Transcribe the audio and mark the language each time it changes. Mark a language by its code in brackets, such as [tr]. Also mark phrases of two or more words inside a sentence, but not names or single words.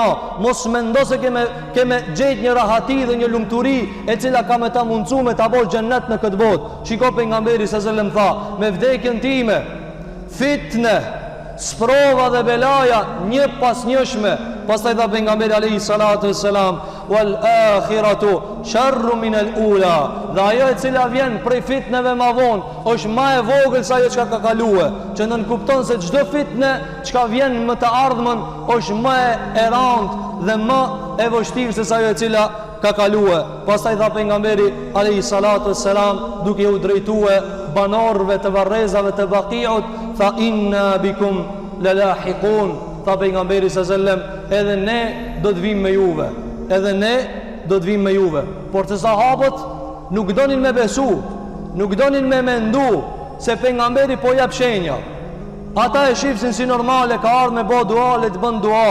[sq] Mos mendo se keme gjetë një rahati dhe një lumturi e cila ka me ta mundcu me ta bosh xhennet në këtë botë. Shiko pejgamberi [ar] صلى الله عليه وسلم [sq] tha, me vdekjen time, fitne, sprova dhe belaja një pas njëshme. Pastaj dha pejgamberi [ar] عليه الصلاة والسلام: "والآخرة شر من الأولى." [sq] Dhe ajo e cila vjen prej fitneve më vonë është më e vogël se ajo që ka kaluar. Që nën kupton se çdo fitne që vjen më të ardhmen është më e rëndë dhe më e vështirë se ajo e cila ka kaluar. Pastaj dha pejgamberi [ar] عليه الصلاة والسلام, [sq] duke u drejtuar banorëve të varrezave të Baqiut, [ar] "فإنا بكم للاحقون." [sq] Tha pejgamberi [ar] صلى الله عليه وسلم, [sq] edhe ne do të vim me juve, edhe ne do të vim me juve. Por të sahabët nuk donin me besu, nuk donin me mendu se pejgamberi po jap shenja. Ata e shifsin si normale, ka ardhur me bë dua, le të bën dua.